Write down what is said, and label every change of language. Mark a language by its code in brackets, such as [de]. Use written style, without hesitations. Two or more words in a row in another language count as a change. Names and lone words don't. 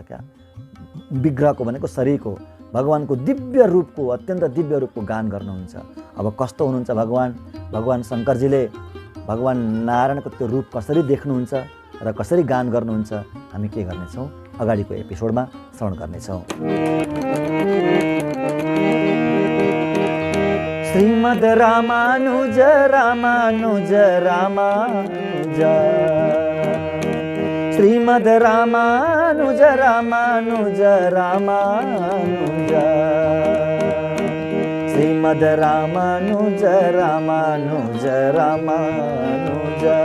[ne] क्या विग्रहको भनेको शरीरको, भगवानको दिव्य रूपको, अत्यन्त दिव्य रूपको गान गर्नुहुन्छ। अब कस्तो हुनुहुन्छ भगवान? भगवान शङ्करजीले भगवान नारायणको त्यो रूप कसरी देख्नुहुन्छ र कसरी गान गर्नुहुन्छ, हामी के गर्नेछौँ अगाडिको एपिसोडमा श्रवण गर्नेछौँ। श्रीमद् रामानुज रामानुज रामानुज, श्रीमद् रामानुज रामानुज रामानुज, श्रीमद् रामानुज रामानुज रामानुज,